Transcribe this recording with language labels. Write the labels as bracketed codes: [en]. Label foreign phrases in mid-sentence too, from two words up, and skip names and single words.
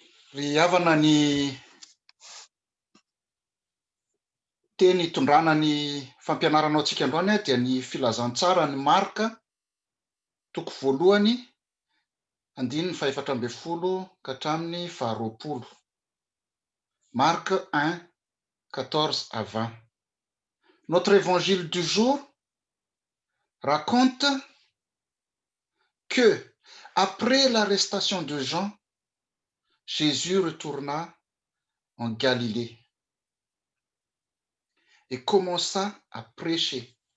[mg] Ry havana ny teny tondrana ny fampianaranao antsika androany dia ny filazantsara ny Marka toko voalohany andininy 17 ka hatramin'ny 20. [fr] Marc 1, 14 à 20. Notre évangile du jour raconte que, après l'arrestation de Jean, Jésus retourna en Galilée et commença à prêcher.